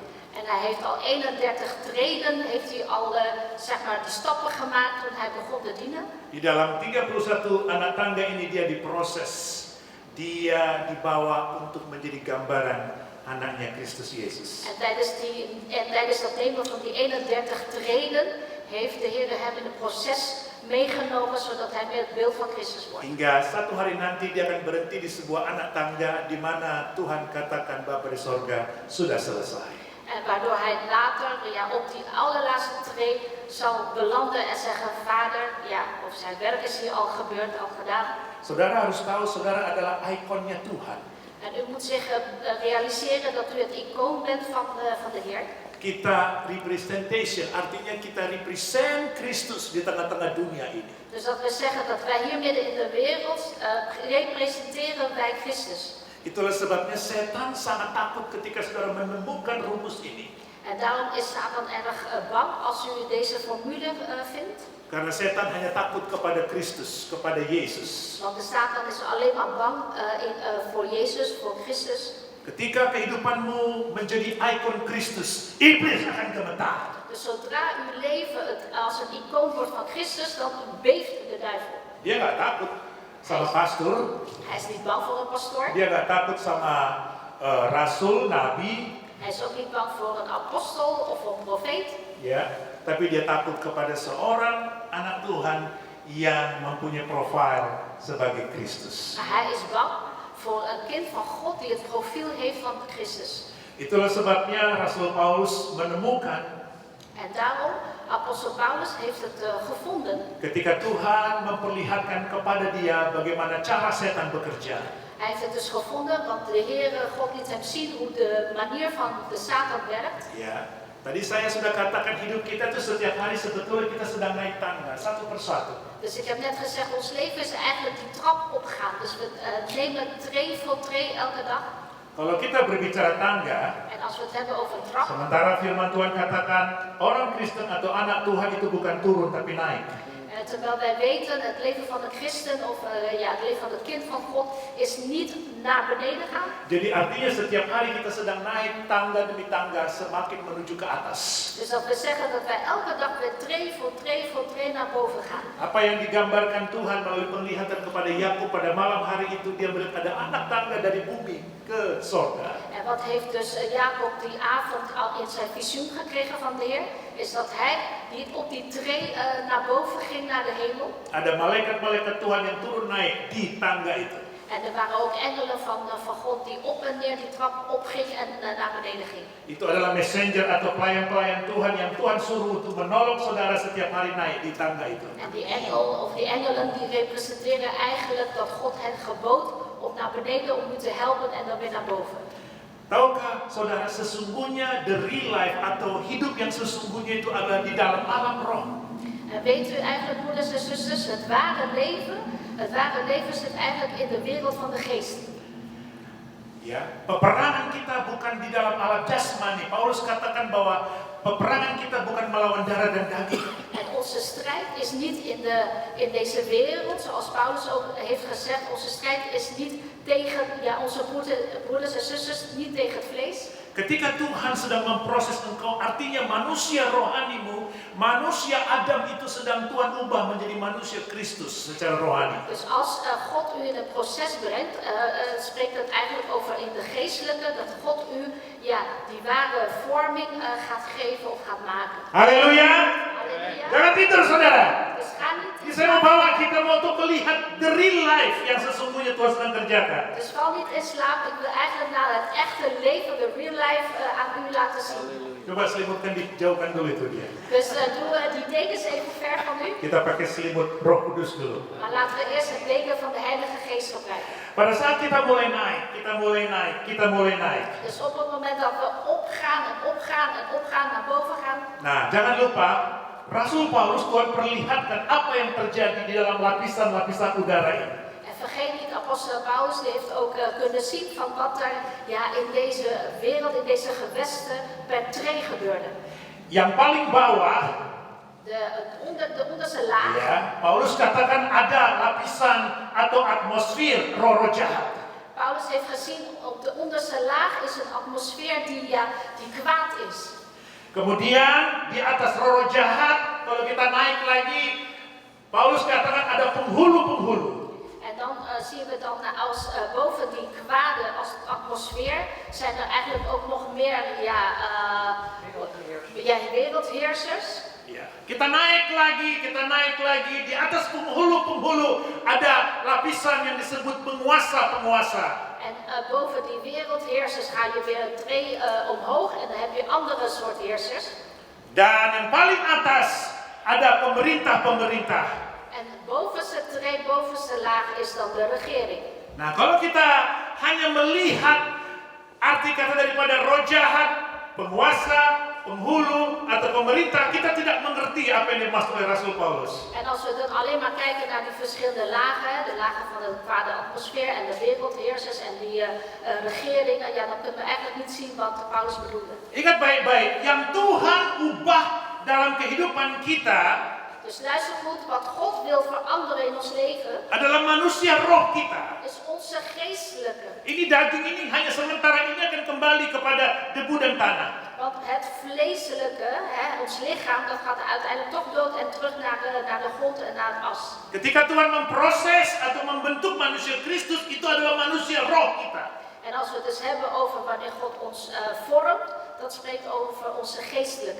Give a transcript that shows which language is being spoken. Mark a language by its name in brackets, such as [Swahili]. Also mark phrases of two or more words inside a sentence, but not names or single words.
[Dutch] En hij heeft al 31 treden, heeft hij al die stappen gemaakt toen hij begon te dienen. [Indonesian] Di dalam 31 anak tangga ini dia diproses. Dia dibawa untuk menjadi gambaran anaknya Kristus Yesus. [Dutch] En tijdens dat nemen van die 31 treden heeft de Heer hem in het proces meegenomen zodat hij meer het beeld van Christus wordt. [Indonesian] Hingga satu hari nanti dia akan berhenti di sebuah anak tangga di mana Tuhan katakan Bapa di sorga sudah selesai. [Dutch] En waardoor hij later op die allerlaatste tree zal belanden en zeggen, Vader, of zijn werk is hier al gebeurd, al gedaan. [Indonesian] Saudara harus tahu, saudara adalah ikonnya Tuhan. [Dutch] En u moet zich realiseren dat u het icoon bent van de Heer. [Indonesian] Kita representation, artinya kita represent Kristus di tengah-tengah dunia ini. [Dutch] Dus dat we zeggen dat wij hier midden in de wereld representeren wij Christus. [Indonesian] Itulah sebabnya setan sangat takut ketika saudara menemukan rumus ini. [Dutch] En daarom is Satan erg bang als u deze formule vindt. [Indonesian] Karena setan hanya takut kepada Kristus, kepada Yesus. [Dutch] Want de Satan is alleen maar bang voor Jezus, voor Christus. [Indonesian] Ketika kehidupanmu menjadi ikon Kristus, iblis akan gemetar. [Dutch] Dus zodra uw leven als een icoon wordt van Christus, dan beeft de duivel. [Indonesian] Dia nggak takut sama pastor, [Dutch] Hij is niet bang voor een pastoor. [Indonesian] dia nggak takut sama rasul, nabi, [Dutch] Hij is ook niet bang voor een apostel of een profeet. [Indonesian] ya. Tapi dia takut kepada seorang anak Tuhan yang mempunyai profil sebagai Kristus. [Dutch] Maar hij is bang voor een kind van God die het profiel heeft van Christus. [Indonesian] Itulah sebabnya Rasul Paulus menemukan [Dutch] En daarom, apostel Paulus heeft het gevonden. [Indonesian] ketika Tuhan memperlihatkan kepada dia bagaimana cara setan bekerja. [Dutch] Hij heeft het dus gevonden, want de Heer God liet hem zien hoe de manier van de Satan werkt. [Indonesian] Ya, tadi saya sudah katakan hidup kita itu setiap hari sebetulnya kita sedang naik tangga satu persatu. [Dutch] Dus ik heb net gezegd, ons leven is eigenlijk die trap opgaan. Dus we nemen tree voor tree elke dag. [Indonesian] Kalau kita berbicara tangga, [Dutch] En als we het hebben over een trap, [Indonesian] sementara firman Tuhan katakan orang Kristen atau anak Tuhan itu bukan turun tapi naik. [Dutch] terwijl wij weten, het leven van een christen of het leven van het kind van God is niet naar beneden gaan. [Indonesian] Jadi artinya setiap hari kita sedang naik tangga demi tangga semakin menuju ke atas. [Dutch] Dus dat we zeggen dat wij elke dag weer tree voor tree naar boven gaan. [Indonesian] Apa yang digambarkan Tuhan melalui penglihatan kepada Yakub pada malam hari itu, dia melihat ada anak tangga dari bumi ke sorga. [Dutch] En wat heeft dus Jacob die avond al in zijn visioen gekregen van de Heer? Is dat hij op die tree naar boven ging naar de hemel. [Indonesian] Ada malaikat-malaikat Tuhan yang turun naik di tangga itu. [Dutch] En er waren ook engelen van God die op en neer die trap opging en naar beneden ging. [Indonesian] Itu adalah messenger atau pelayan-pelayan Tuhan yang Tuhan suruh untuk menolong saudara setiap hari naik di tangga itu. [Dutch] En die engel of die engelen die representeren eigenlijk dat God hen gebood om naar beneden om u te helpen en dan weer naar boven. [Indonesian] Tahukah saudara, sesungguhnya [English] the real life [Indonesian] atau hidup yang sesungguhnya itu adalah di dalam alam roh. [Dutch] En weet u eigenlijk, broeders en zusters, het ware leven zit eigenlijk in de wereld van de geest. [Indonesian] Ya, peperangan kita bukan di dalam alam jasmani. Paulus katakan bahwa peperangan kita bukan melawan darah dan daging. [Dutch] En onze strijd is niet in deze wereld, zoals Paulus ook heeft gezegd, onze strijd is niet tegen onze broeders en zusters, niet tegen het vlees. [Indonesian] Ketika Tuhan sedang memproses engkau, artinya manusia rohanimu, manusia Adam itu sedang Tuhan ubah menjadi manusia Kristus secara rohani. [Dutch] Dus als God u in het proces brengt, spreekt het eigenlijk over in de geestelijke, dat God u die ware vorming gaat geven of gaat maken. [Indonesian] Haleluya! [Dutch] Halleluja. [Indonesian] Jangan tidur saudara. [Dutch] Dus ga niet. [Indonesian] Ini saya mau bawa kita untuk melihat [English] the real life [Indonesian] yang sesungguhnya Tuhan sedang kerjakan. [Dutch] Dus val niet in slaap. Ik wil eigenlijk naar het echte leven, de [English] real life, [Dutch] aan u laten zien. [Indonesian] Coba selimutkan, dijauhkan dulu itu dia. [Dutch] Dus doe die dekens even ver van u. [Indonesian] Kita pakai selimut Roh Kudus dulu. [Dutch] Maar laten we eerst het deken van de Heilige Geest gebruiken. [Indonesian] Pada saat kita mulai naik, kita mulai naik. [Dutch] Dus op het moment dat we opgaan, naar boven gaan. [Indonesian] Nah, jangan lupa, Rasul Paulus Tuhan perlihatkan apa yang terjadi di dalam lapisan-lapisan udara ini. [Dutch] En vergeet niet, apostel Paulus die heeft ook kunnen zien van wat er in deze wereld, in deze gewesten per tree gebeurde. [Indonesian] Yang paling bawah, [Dutch] De onderste laag. [Indonesian] ya, Paulus katakan ada lapisan atau atmosfer roh-roh jahat. [Dutch] Paulus heeft gezien, op de onderste laag is een atmosfeer die kwaad is. [Indonesian] Kemudian di atas roh-roh jahat, kalau kita naik lagi, Paulus katakan ada penghulu-penghulu. [Dutch] En dan zien we dan als boven die kwade als atmosfeer zijn er eigenlijk ook nog meer wereldheersers. [Indonesian] Ya, kita naik lagi di atas penghulu-penghulu ada lapisan yang disebut penguasa-penguasa. [Dutch] En boven die wereldheersers ga je weer een tree omhoog en dan heb je andere soort heersers. [Indonesian] Dan yang paling atas ada pemerintah-pemerintah. [Dutch] En bovenste tree, bovenste laag is dan de regering. [Indonesian] Nah, kalau kita hanya melihat arti kata daripada roh jahat, penguasa, penghulu atau pemerintah, kita tidak mengerti apa yang dimaksud oleh Rasul Paulus. [Dutch] En als we dan alleen maar kijken naar die verschillende lagen, de lagen van de kwade atmosfeer en de wereldheersers en die regeringen, ja, dan kunnen we eigenlijk niet zien wat Paulus bedoelde. [Indonesian] Ingat baik-baik, yang Tuhan ubah dalam kehidupan kita [Dutch] Dus luister goed, wat God wil veranderen in ons leven, [Indonesian] adalah manusia roh kita. [Dutch] is onze geestelijke. [Indonesian] Ini daging ini hanya sementara ini akan kembali kepada debu dan tanah. [Dutch] Want het vleeselijke, ons lichaam, dat gaat uiteindelijk toch dood en terug naar de grond en naar het as. [Indonesian] Ketika Tuhan memproses atau membentuk manusia Kristus, itu adalah manusia roh kita. [Dutch] En als we het dus hebben over wanneer God ons vormt, dat spreekt over onze geestelijke.